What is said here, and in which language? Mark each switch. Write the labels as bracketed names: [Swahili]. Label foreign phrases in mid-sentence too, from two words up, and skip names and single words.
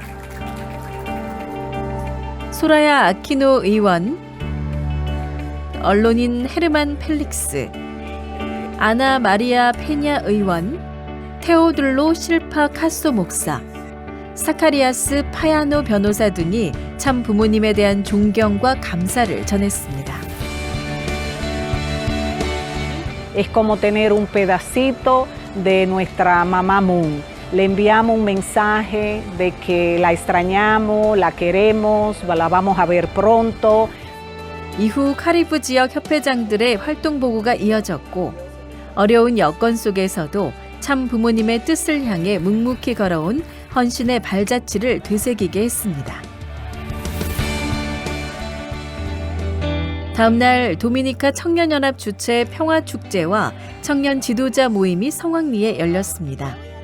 [Korean] 소라야 아키노 의원, 언론인 헤르만 펠릭스, 아나 마리아 페냐 의원, 테오둘로 실파 카소 목사, 사카리아스 파야노 변호사 등이 참 부모님에 대한 존경과 감사를 전했습니다. [Spanish] Es como tener un pedacito de nuestra mamá Moon. Le enviamos un mensaje de que la extrañamos, la queremos, la vamos a ver pronto. [Korean] 이후 카리브 지역 협회장들의 활동 보고가 이어졌고 어려운 여건 속에서도 참 부모님의 뜻을 향해 묵묵히 걸어온 헌신의 발자취를 되새기게 했습니다. 다음 날 도미니카 청년연합 주최 평화축제와 청년 지도자 모임이 성황리에 열렸습니다.